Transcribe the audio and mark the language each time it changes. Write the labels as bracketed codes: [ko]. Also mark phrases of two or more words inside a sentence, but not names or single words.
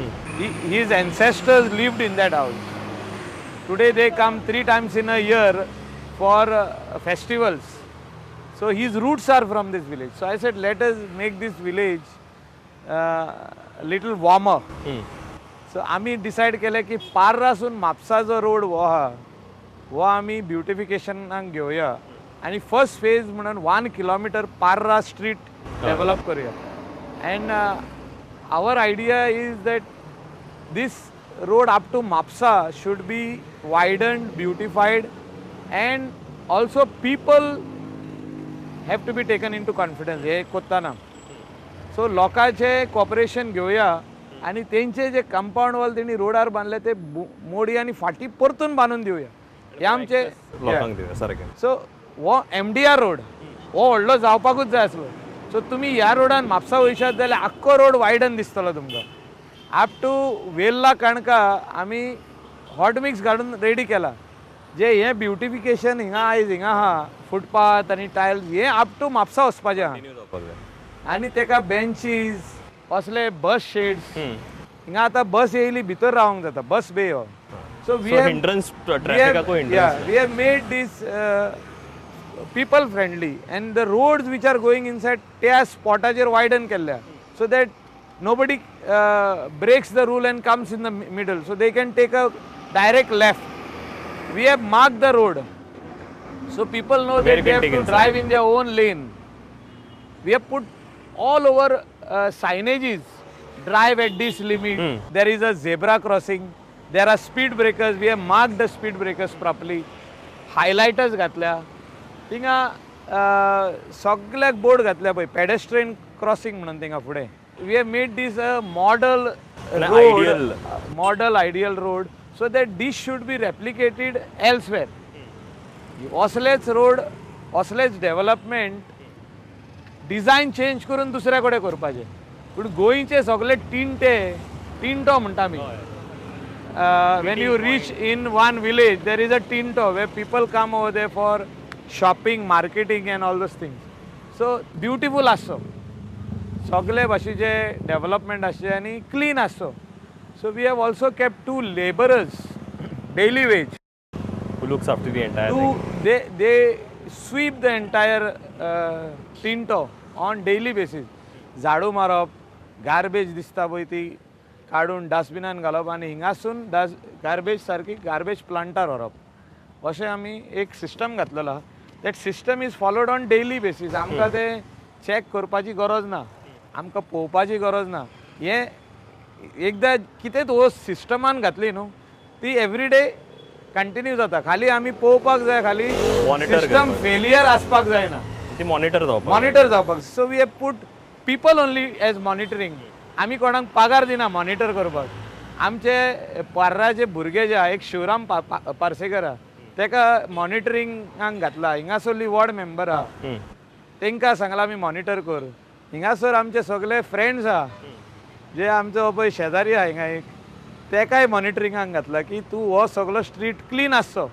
[en] His ancestors lived in that house. Today they come 3 times in a year for festivals. So his roots are from this village. So I said, let us make this village little warmer. [kok] So आम्ही डिसाइड केले की पार्रासून म्हापसा जो रोड वो आम्ही ब्युटिफिकेशनाक घेवया आणि [en] first phase [kok] म्हणून 1 किलोमीटर पार्रा [en] street develop [kok] करूया. [en] And our idea is that this road up to Mapsa should be widened, beautified, and also people have to be taken into confidence. [kok] हे कोत्ता ना. So लोकांचे कॉपरेशन घेवया आणि त्यांचे जे [en] compound wall [kok] त्यांनी रोडार बांधले ते मोडी आणि फाटी परतून बांधून देऊया. हे आमचे लोकांक दिवया सारकें. सो वो [en] MDR road [kok] वो व्हडलो जावपाकूच जाय आसलो. सो तुमी ह्या रोडान म्हापसा वयशात जाल्यार आख्खो [en] road widen [kok] दिसतलो तुमकां. [en] up to [kok] वेल्ला काणका आमी [en] hot mix [kok] घालून रेडी केला. जे हे ब्युटिफिकेशन हिंगा आयज हिंगा आहा फुटपाथ आनी टायल्स हे [en] up to [kok] म्हापसा वचपाचें आहा. आनी तेका बेंचीस असले [en] bus sheds [kok] हिंगा आतां बस येयली भितर रावंक जाता [en] bus bay [kok] हो. [en] so we have made this people friendly, and the roads which are going inside [kok] त्या स्पॉटाचेर वायडन केल्ल्या, [en] so that nobody breaks the rule and comes in the middle, so they can take a direct left. We have marked the road, so people know that they have to drive in their own lane. We have put all over signages, drive at this limit. There is a zebra crossing. There are speed breakers. We have marked the speed breakers properly. [kok] Highlighters घातल्या. थिंगा सगळ्याक बोर्ड घातल्या पळय [en] pedestrian crossing [kok] म्हणून थिंगा फुडें. [en] We have made this a model road, model ideal road, so that this should be replicated elsewhere. Oslet's road, Oslet's development, design change [kok] करून दुसऱ्या कडेन करपाचें. पूण गोंयचे सगळे टिंटो म्हणटा आमी. [en] When you reach in one village, there is a Tinto where people come over there for shopping, marketing and all those things. So beautiful [kok] आसचो, सगळे भाशेचे डेव्हलपमेंट आसचें आनी क्लीन आसचो. [en] So we have also kept 2 laborers, daily wage. Who looks after the entire thing? They sweep the entire Tinto on daily basis. [kok] झाडू मारप, गार्बेज दिसता पळय ती काडून डस्टबिनान घालप आनी हिंगासून गार्बेज सारकी [en] garbage plantar [kok] व्हरप. अशें आमी एक सिस्टम घातलेलो आहा. [en] that system is followed on daily basis. [kok] आमकां तें चॅक करपाची गरज ना, आमकां पळोवपाची गरज ना. हें एकदां कितें हो सिस्टमान घातली न्हू ती [en] everyday continue [kok] जाता. खाली आमी पळोवपाक जाय, खाली [en] system failure [kok] आसपाक जायना, ती मॉनिटर [en] जावपाक. so we have put people only as monitoring. [kok] आमी कोणाक पगार दिना मॉनिटर करपाक. आमचे पार्राचे भुरगे जे आहा, एक शिवराम पार्सेकर आहा, तेका मॉनिटरिंगाक घातला. हिंगासरली [en] ward member [kok] आहा, तांकां सांगलां आमी मॉनिटर कर. हिंगासर आमचे सगळे फ्रेंड्स आहा, जे आमचो पळय शेजारी आहा हिंगा एक, तेकाय मॉनिटरिंगाक घातला की तूं हो सगळो [en] street clean [kok] आसचो.